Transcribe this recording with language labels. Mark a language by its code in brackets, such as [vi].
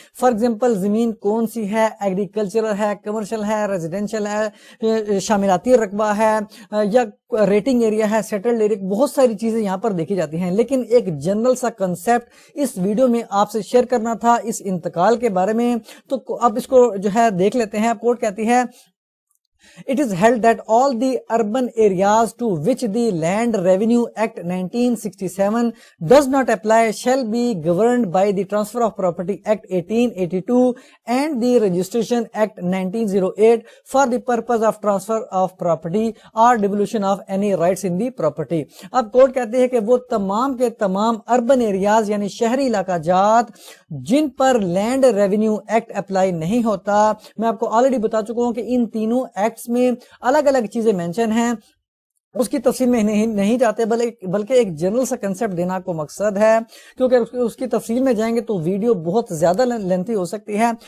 [ur] For example زمین کون سی ہے، ایگریکلچرل ہے، کمرشل ہے، ریزیڈینشل ہے، شاملاتی رقبہ ہے یا ریٹنگ ایریا ہے، سیٹلڈ ایریا، بہت ساری چیزیں یہاں پر دیکھی جاتی ہیں. لیکن ایک جنرل سا کنسیپٹ اس ویڈیو میں آپ سے شیئر کرنا تھا اس انتقال کے بارے میں، تو اب اس کو جو ہے دیکھ لیتے ہیں. کورٹ کہتی ہے [en] It is held that all the urban areas to which the Land Revenue Act 1967 does not apply shall be governed by the Transfer of Property Act 1882 and the Registration Act 1908 for the purpose of transfer of property or devolution of any rights in the property. [ur] اب court کہتے ہیں کہ وہ تمام کے تمام urban areas یعنی شہری علاقہ جات جن پر لینڈ ریونیو ایکٹ اپلائی نہیں ہوتا، میں آپ کو آلریڈی بتا چکا ہوں کہ ان تینوں ایکٹس میں الگ الگ چیزیں مینشن ہیں، اس کی تفصیل میں نہیں جاتے، بلکہ ایک جنرل سا کنسیپٹ دینا کو مقصد ہے، کیونکہ اس کی تفصیل میں جائیں گے تو ویڈیو بہت زیادہ لینتھی ہو سکتی ہے.